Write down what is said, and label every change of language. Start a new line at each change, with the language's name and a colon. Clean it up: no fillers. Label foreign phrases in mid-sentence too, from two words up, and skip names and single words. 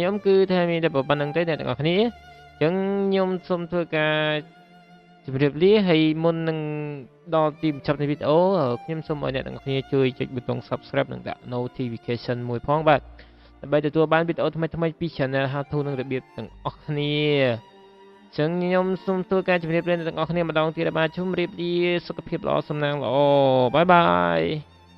Khmer: ខ្ញុំគឺថាមានតែប៉ុណ្្នឹងទេអ្នកទាំងអស់គ្នាអញ្ចឹងខ្ញុំសូមធ្វើការជម្រាបលាហើយមុននឹងដល់ទីបញ្ចប់នៃវីដេអូខ្ញុំសូមឲ្យអ្នកទាំងអស់គ្នាជួយចុចប៊ូតុង subscribe និងដាក់ notification មួយផងបាទដើម្បីទទួលបានវីដេអូថ្មីៗពី channel How to និងរបៀបទាំងអស់គ្នាអញ្ចឹងខ្ញុំសូមធ្វើការជម្រាបលាអ្នកទាំងអស់គ្នាម្ដងទៀតបាទជម្រាបលាសុខភាពល្អសំណាងល្អបាយបាយ